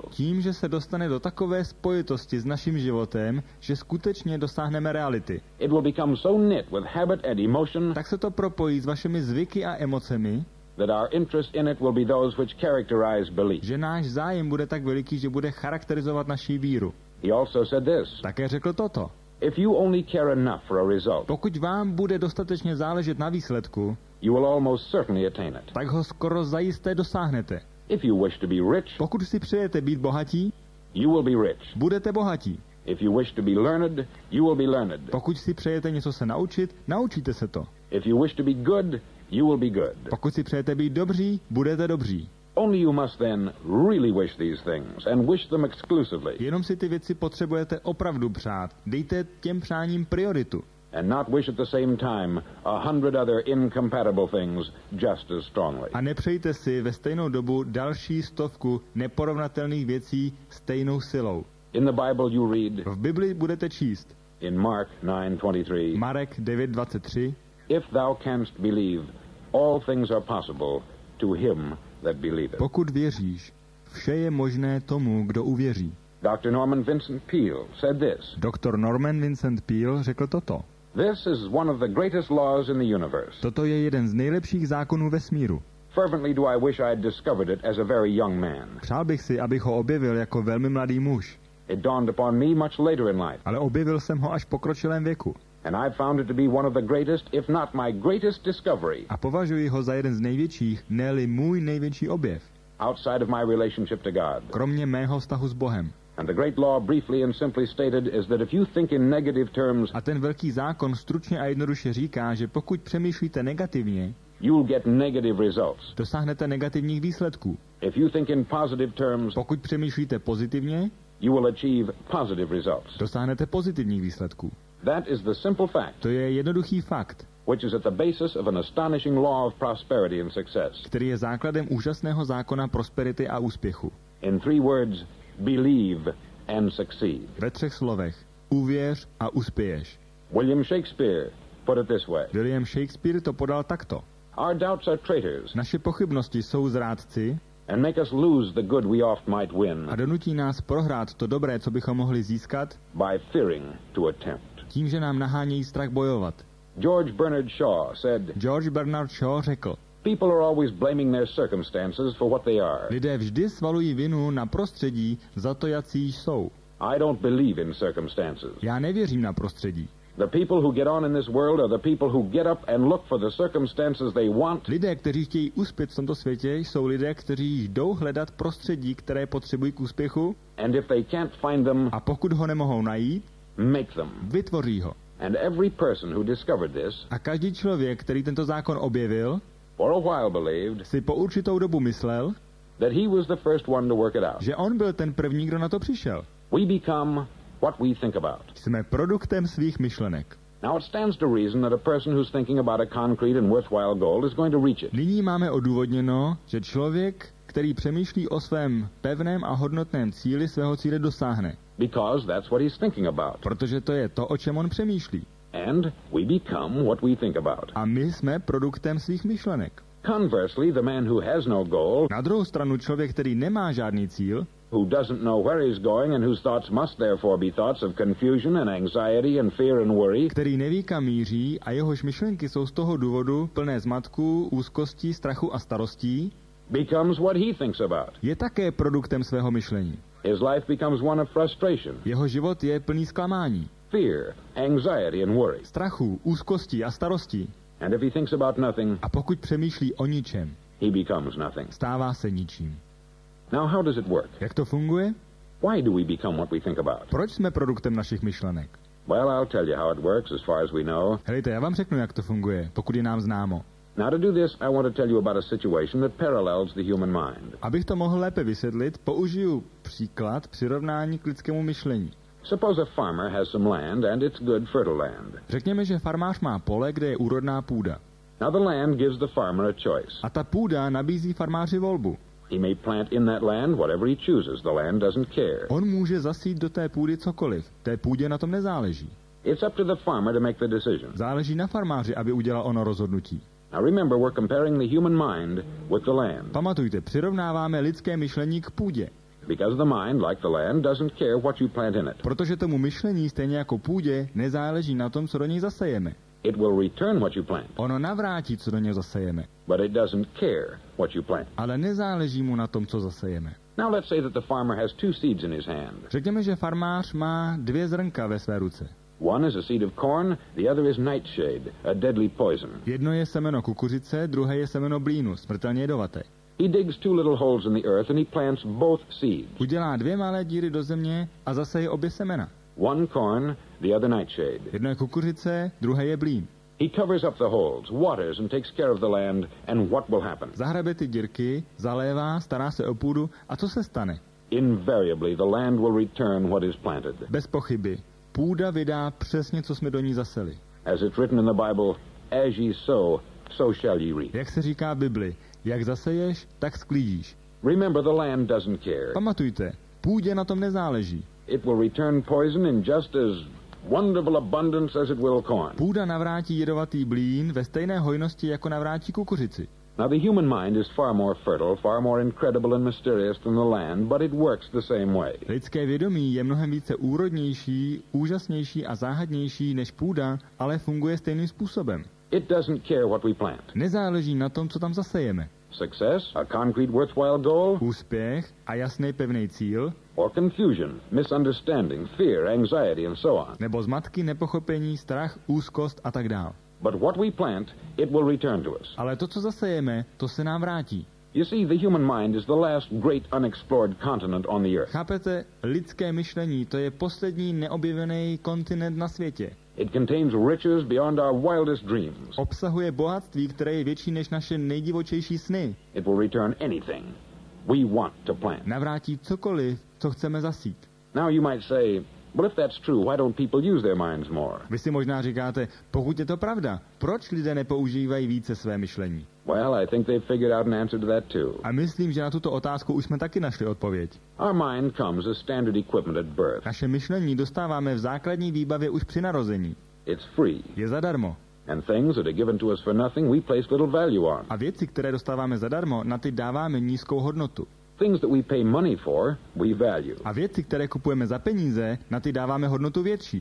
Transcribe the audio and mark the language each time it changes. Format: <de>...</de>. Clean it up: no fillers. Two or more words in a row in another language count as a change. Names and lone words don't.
<cs>tím, že se dostane do takové spojitosti s naším životem, že skutečně dosáhneme reality.</cs> <en>It will become so knit with habit and emotion</en> <cs>Tak se to propojí s vašimi zvyky a emocemi,</cs> <en>that our interest in it will be those which characterize belief.</en> <cs>že náš zájem bude tak veliký, že bude charakterizovat naší víru.</cs> <en>He also said this,</en> <cs>Také řekl toto.</cs> <en>if you only care enough for a result,</en> <cs>Pokud vám bude dostatečně záležet na výsledku,</cs> <en>you will almost certainly attain it.</en> <cs>tak ho skoro zajisté dosáhnete.</cs> <en>If you wish to be rich,</en> <cs>Pokud si přejete být bohatí,</cs> <en>you will be rich.</en> <cs>budete bohatí.</cs> <en>If you wish to be learned, you will be learned.</en> <cs>Pokud si přejete něco se naučit, naučíte se to.</cs> <en>If you wish to be good, you will be good.</en> <cs>Pokud si přejete být dobří, budete dobří.</cs> <en>Only you must then really wish these things, and wish them exclusively,</en> <cs>Jenom si ty věci potřebujete opravdu přát. Dejte těm přáním prioritu.</cs> <en>and not wish at the same time 100 other incompatible things just as strongly.</en> <cs>A nepřejte si ve stejnou dobu další 100 neporovnatelných věcí stejnou silou.</cs> <en>In the Bible you read,</en> <cs>V Bibli budete číst</cs> <en>in Mark 9:23,</en> <cs>Marek 9:23.</cs> <en>if thou canst believe, all things are possible to him that believeth.</en> <cs>Pokud věříš, vše je možné tomu, kdo uvěří.</cs> <en>Dr. Norman Vincent Peale said this,</en> <cs>Doktor Norman Vincent Peale řekl toto.</cs> <en>this is one of the greatest laws in the universe.</en> <cs>Toto je jeden z nejlepších zákonů vesmíru.</cs> <en>Fervently do I wish I had discovered it as a very young man.</en> <cs>Přál bych si, abych ho objevil jako velmi mladý muž,</cs> <en>It dawned upon me much later in life,</en> <cs>ale objevil jsem ho až v pokročilém věku.</cs> <en>and I found it to be one of the greatest, if not my greatest discovery,</en> <cs>A považuji ho za jeden z největších, ne-li můj největší objev,</cs> <en>outside of my relationship to God.</en> <cs>kromě mého vztahu s Bohem.</cs> <en>And the great law, briefly and simply stated, is that if you think in negative terms,</en> <cs>A ten velký zákon stručně a jednoduše říká, že pokud přemýšlíte negativně,</cs> <en>you'll get negative results.</en> <cs>dosáhnete negativních výsledků.</cs> <en>If you think in positive terms,</en> <cs>Pokud přemýšlíte pozitivně,</cs> <en>you will achieve positive results.</en> <cs>dosáhnete pozitivních výsledků.</cs> <en>That is the simple fact,</en> <cs>To je jednoduchý fakt,</cs> <en>which is at the basis of an astonishing law of prosperity and success.</en> <cs>který je základem úžasného zákona prosperity a úspěchu.</cs> <en>In 3 words, believe and succeed.</en> <cs>Ve 3 slovech. Uvěř a uspěješ.</cs> <en>William Shakespeare put it this way,</en> <cs>William Shakespeare to podal takto.</cs> <en>our doubts are traitors</en> <cs>Naše pochybnosti jsou zrádci</cs> <en>and make us lose the good we oft might win</en> <cs>a donutí nás prohrát to dobré, co bychom mohli získat,</cs> <en>by fearing to attempt.</en> <cs>tím, že nám nahánějí strach bojovat.</cs> <en>George Bernard Shaw said,</en> <cs>George Bernard Shaw řekl,</cs> <en>people are always blaming their circumstances for what they are.</en> <cs>lidé vždy svalují vinu na prostředí za to, jací jsou.</cs> <en>I don't believe in circumstances.</en> <cs>Já nevěřím na prostředí.</cs> <en>The people who get on in this world are the people who get up and look for the circumstances they want.</en> <cs>Lidé, kteří chtějí uspět v tomto světě, jsou lidé, kteří jdou hledat prostředí, které potřebují k úspěchu.</cs> <en>And if they can't find them,</en> <cs>A pokud ho nemohou najít,</cs> <en>make them.</en> <cs>vytvoří ho.</cs> <en>And every person who discovered this,</en> <cs>A každý člověk, který tento zákon objevil,</cs> <en>for a while believed</en> <cs>si po určitou dobu myslel,</cs> <en>that he was the first one to work it out.</en> <cs>že on byl ten první, kdo na to přišel.</cs> <en>We become what we think about.</en> <cs>Jsme produktem svých myšlenek.</cs> <en>Now it stands to reason that a person who's thinking about a concrete and worthwhile goal is going to reach it.</en> <cs>Nyní máme odůvodněno, že člověk, který přemýšlí o svém pevném a hodnotném cíli, svého cíle dosáhne.</cs> <en>Because that's what he's thinking about.</en> <cs>Protože to je to, o čem on přemýšlí.</cs> <en>And we become what we think about.</en> <cs>A my jsme produktem svých myšlenek.</cs> <en>Conversely, the man who has no goal,</en> <cs>Na druhou stranu člověk, který nemá žádný cíl,</cs> <en>who doesn't know where he's going and whose thoughts must therefore be thoughts of confusion and anxiety and fear and worry,</en> <cs>který neví, kam míří a jehož myšlenky jsou z toho důvodu plné zmatků, úzkostí, strachu a starostí,</cs> <en>becomes what he thinks about.</en> <cs>je také produktem svého myšlení.</cs> <en>His life becomes one of frustration,</en> <cs>Jeho život je plný zklamání,</cs> <en>fear, anxiety and worry.</en> <cs>strachu, úzkostí a starostí.</cs> <en>And if he thinks about nothing,</en> <cs>A pokud přemýšlí o ničem,</cs> <en>he becomes nothing.</en> <cs>stává se ničím.</cs> <en>Now, how does it work?</en> <cs>Jak to funguje?</cs> <en>Why do we become what we think about?</en> <cs>Proč jsme produktem našich myšlenek?</cs> <en>Well, I'll tell you how it works as far as we know.</en> <cs>Helejte, já vám řeknu, jak to funguje, pokud je nám známo.</cs> <en>Now, to do this, I want to tell you about a situation that parallels the human mind.</en> <cs>Abych to mohl lépe vysvětlit, použiju příklad přirovnání k lidskému myšlení.</cs> <en>Suppose a farmer has some land, and it's good fertile land.</en> <cs>Řekněme, že farmář má pole, kde je úrodná půda.</cs> <en>Now, the land gives the farmer a choice.</en> <cs>A ta půda nabízí farmáři volbu.</cs> <en>He may plant in that land whatever he chooses. The land doesn't care.</en> <cs>On může zasít do té půdy cokoliv. Té půdě na tom nezáleží.</cs> <en>It's up to the farmer to make the decision.</en> <cs>Záleží na farmáři, aby udělal ono rozhodnutí.</cs> <en>Now, remember, we're comparing the human mind with the land.</en> <cs>Pamatujte, přirovnáváme lidské myšlení k půdě.</cs> <en>Because the mind, like the land, doesn't care what you plant in it.</en> <cs>Protože tomu myšlení, stejně jako půdě, nezáleží na tom, co do něj zasejeme.</cs> <en>It will return what you plant,</en> <cs>Ono navrátí, co do něj zasejeme.</cs> <en>but it doesn't care what you plant.</en> <cs>Ale nezáleží mu na tom, co zasejeme.</cs> <en>Now, let's say that the farmer has two seeds in his hand.</en> <cs>Řekněme, že farmář má 2 zrnka ve své ruce.</cs> <en>One is a seed of corn, the other is nightshade, a deadly poison.</en> <cs>Jedno je semeno kukuřice, druhé je semeno blínu, smrtelně jedovaté.</cs> <en>He digs 2 little holes in the earth and he plants both seeds.</en> <cs>Udělá 2 malé díry do země a zaseje obě semena.</cs> <en>One corn, the other nightshade.</en> <cs>Jedno je kukuřice, druhé je blín.</cs> <en>He covers up the holes, waters, and takes care of the land, and what will happen?</en> <cs>Zahrabe ty dírky, zalévá, stará se o půdu a co se stane?</cs> <en>Invariably, the land will return what is planted.</en> <cs>Bez pochyby. Půda vydá přesně, co jsme do ní zaseli.</cs> <en>As it's written in the Bible, as ye sow, so shall ye reap.</en> <cs>Jak se říká v Bibli, jak zaseješ, tak sklízíš.</cs> <en>Remember, the land doesn't care.</en> <cs>Pamatujte, půdě na tom nezáleží.</cs> <en>It will return poison in just as wonderful abundance as it will corn.</en> <cs>Půda navrátí jedovatý blín ve stejné hojnosti, jako navrátí kukuřici.</cs> <en>Now, the human mind is far more fertile, far more incredible and mysterious than the land, but it works the same way.</en> <cs>Lidské vědomí je mnohem více úrodnější, úžasnější a záhadnější než půda, ale funguje stejným způsobem.</cs> <en>It doesn't care what we plant.</en> <cs>Nezáleží na tom, co tam zasejeme.</cs> <en>Success, a concrete worthwhile goal,</en> <cs>Úspěch a jasný pevný cíl,</cs> <en>or confusion, misunderstanding, fear, anxiety, and so on.</en> <cs>nebo zmatky, nepochopení, strach, úzkost a tak dál.</cs> <en>But what we plant, it will return to us.</en> <cs>Ale to, co zasejeme, to se nám vrátí.</cs> <en>You see, the human mind is the last great unexplored continent on the earth.</en> <cs>Chápete, lidské myšlení, to je poslední neobjevený kontinent na světě.</cs> <en>It contains riches beyond our wildest dreams.</en> <cs>Obsahuje bohatství, které je větší než naše nejdivočejší sny.</cs> <en>It will return anything we want to plant.</en> <cs>Navrátí cokoliv, co chceme zasít.</cs> <en>Now you might say, well, if that's true, why don't people use their minds more?</en> <cs>Vy si možná říkáte, pokud je to pravda, proč lidé nepoužívají více své myšlení?</cs> <en>Well, I think they've figured out an answer to that too.</en> <cs>A myslím, že na tuto otázku už jsme taky našli odpověď.</cs> <en>Our mind comes as standard equipment at birth.</en> <cs>Naše myšlení dostáváme v základní výbavě už při narození.</cs> <en>It's free.</en> <cs>Je zadarmo.</cs> <en>And things that are given to us for nothing, we place little value on.</en> <cs>A věci, které dostáváme zadarmo, na ty dáváme nízkou hodnotu.</cs> <en>Things that we pay money for, we value.</en> <cs>A věci, které kupujeme za peníze, na ty dáváme hodnotu větší.</cs>